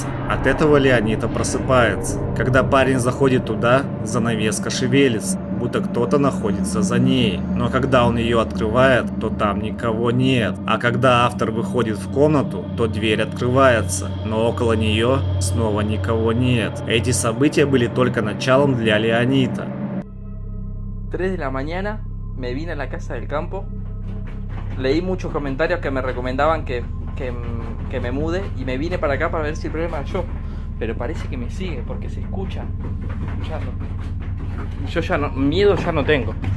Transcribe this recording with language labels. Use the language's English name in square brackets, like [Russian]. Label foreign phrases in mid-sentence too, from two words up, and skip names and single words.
[Russian] От этого Леонида просыпается. Когда парень заходит туда, занавеска шевелится, будто кто-то находится за ней. Но когда он ее открывает, то там никого нет. А когда автор выходит в комнату, то дверь открывается, но около нее снова никого нет. Эти события были только началом для Леонида. [Spanish] 3 de la mañana me vine a la casa del campo. Leí muchos comentarios que me recomendaban que me mude y me vine para acá para ver si el problema era yo. Pero parece que me sigue porque se escucha. Escuchando. Yo ya no, miedo ya no tengo.